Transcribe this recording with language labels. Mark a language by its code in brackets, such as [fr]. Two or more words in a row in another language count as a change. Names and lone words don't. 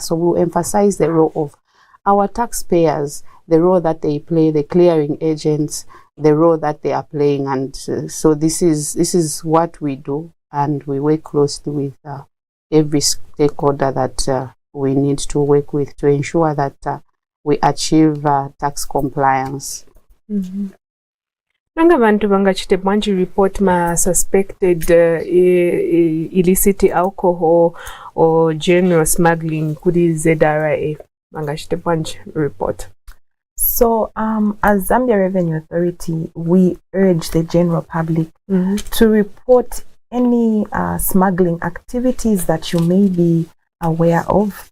[en] So we'll emphasize the role of our taxpayers, the role that they play, the clearing agents, the role that they are playing. And so this is what we do, and we work closely with every stakeholder that we need to work with to ensure that we achieve tax compliance. [bem] Nanga bantu bangachite Banji report ma [en] suspected illicit alcohol or general smuggling [bem] kudi ZRA bangachite Banji report. [en] So as Zambia Revenue Authority, we urge the general public to report any smuggling activities that you may be aware of.